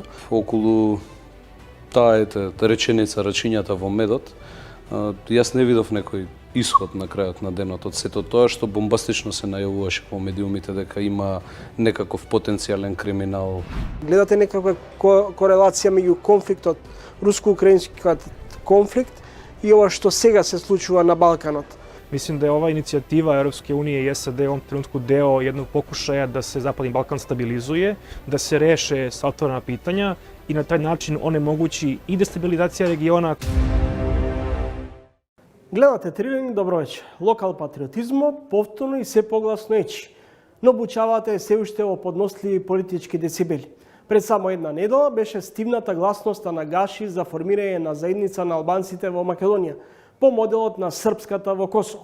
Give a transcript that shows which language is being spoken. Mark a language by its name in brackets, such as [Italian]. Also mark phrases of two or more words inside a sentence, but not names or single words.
[Macedonian] Околу таа реченица рачињата во медот, јас не видов некој исход на крајот на денот од сето тоа што бомбастично се најавуваше по медиумите дека има некаков потенцијален криминал. Гледате некаква корелација меѓу конфликтот, руско-украинскиот конфликт и ова што сега се случува на Балканот? Мислим да е ова иницијатива [Serbian] Европske unije и SAD u ovom trenutku deo jednog pokušaja da se Zapadni Balkan stabilizuje, da se reše sva otvorena pitanja i na taj način onemogući i destabilizacija regiona. [Macedonian] Гледате Трилинг, добро вечер. Локал патриотизмо повторно и се погласно ечи, но бучавата е се уште во подносливи политички децибели. Пред само една недела беше стивната гласноста на Гаши за формирање на заедница на албанците во Македонија, по моделот на српската во Косово.